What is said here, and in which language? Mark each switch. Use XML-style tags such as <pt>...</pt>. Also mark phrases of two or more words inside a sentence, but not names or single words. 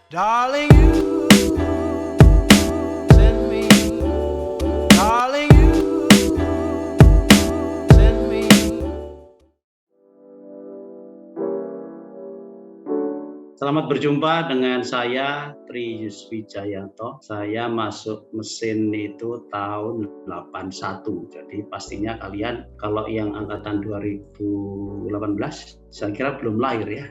<en>Darling, you send me. Darling, you send me.</en> <id>Selamat berjumpa dengan saya Tri Yuswijayanto. Saya masuk mesin itu tahun 81. Jadi pastinya kalian kalau yang angkatan 2018 saya kira belum lahir ya.</id>